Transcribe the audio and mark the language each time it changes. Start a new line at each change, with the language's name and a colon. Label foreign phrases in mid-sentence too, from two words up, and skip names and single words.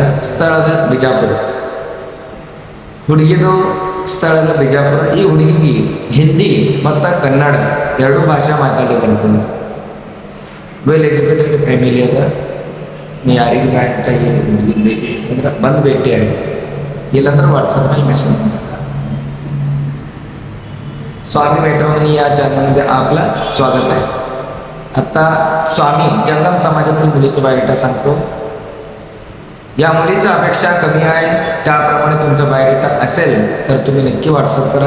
Kannada: ಸ್ಥಳದ ಬಿಜಾಪುರ. ಹುಡುಗಿದು ಸ್ಥಳದ ಬಿಜಾಪುರ. ಈ ಹುಡುಗಿಗೆ ಹಿಂದಿ ಮತ್ತು ಕನ್ನಡ ಎರಡೂ ಭಾಷೆ ಮಾತಾಡಿ ಬರ್ತದೆ.
English: well educated family
Kannada: ಅದ. ನೀವು ಯಾರಿಗೆ ಬ್ಯಾಟಾಗಿ ಹುಡುಗಿ ಬೇಕಂದ್ರೆ ಬಂದು ಭೇಟಿಯಾಗಿ, ಇಲ್ಲಾಂದ್ರೆ ವಾಟ್ಸಪ್ನಲ್ಲಿ ಮೆಸೇಜ್ ಮಾಡಿ.
Marathi: स्वामी वेट्रमनी या चॅनलमध्ये आपलं स्वागत आहे. आता स्वामी जंगम समाजातील मुलीची बायोडेटा सांगतो. या मुलीची अपेक्षा कमी आहे, त्याप्रमाणे तुमचा बायोडेटा असेल तर तुम्ही नक्की व्हॉट्सअप करा.